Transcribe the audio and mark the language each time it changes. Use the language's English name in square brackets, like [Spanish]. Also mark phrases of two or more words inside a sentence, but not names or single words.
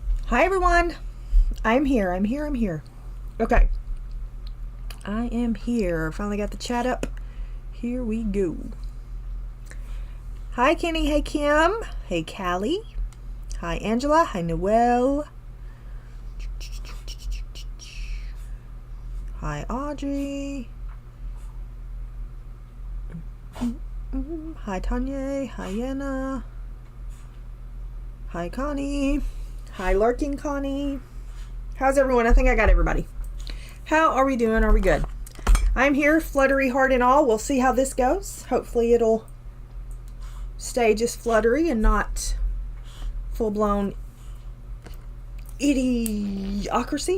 [English] Hi everyone, I'm here. Okay, I am here. Finally got the chat up. Here we go. Hi Kenny, hey Kim, hey Callie, hi Angela, hi Noelle, hi Audrey, hi Tanya, hi Yenna, hi Connie, hi Lurking Connie. How's everyone? I think I got everybody. How are we doing? Are we good? I'm here, fluttery heart and all. We'll see how this goes. Hopefully it'll stay just fluttery and not full-blown idiocracy.